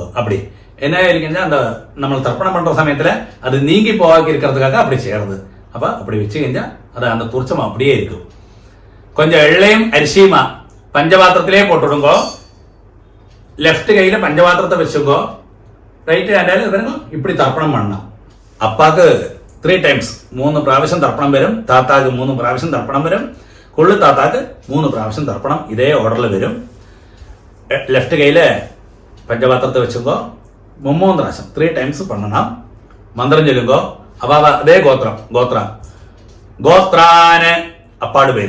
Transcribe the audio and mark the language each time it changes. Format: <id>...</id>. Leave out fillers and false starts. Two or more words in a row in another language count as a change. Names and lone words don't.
<ta>அப்படி என்ன இருக்குன்னா அந்த நம்ம தர்ப்பணம் பண்ற சமயத்துல அது நீங்கி போவாக்கி இருக்கிறதுக்காக அப்படி செய்யறது. அப்ப அப்படி வச்சு செஞ்சா அது அந்த கூர்ச்சம் அப்படியே இருக்கும். கொஞ்சம் எள்ளையும் அரிசியுமா பஞ்சபாத்திரத்திலே போட்டுடுங்கோ. லெஃப்ட் கையில பஞ்சபாத்திரத்தை வச்சுக்கோ.</ta> <en>right hand</en> <ta>பாருங்க இப்படி தர்ப்பணம் பண்ணலாம்.</ta> <ml>അപ്പാക്ക് 3 ടൈംസ് 3 പ്രാവശ്യം തർപ്പണം വരും. താത്താക്ക് 3 പ്രാവശ്യം തർപ്പണം വരും. കൊള്ളു താത്താക്ക് 3 പ്രാവശ്യം തർപ്പണം ഇതേ ഓർഡറിൽ വരും. ലെഫ്റ്റ് കയ്യില് പഞ്ചപാത്രത്തെ വെച്ചുമ്പോ 3 പ്രാവശ്യം 3 ടൈംസ് പണ്ണണം. മന്ത്രം ചൊല്ലുമ്പോ അപ്പൊ അതേ ഗോത്രാന് അപ്പാട് പേര്.</ml>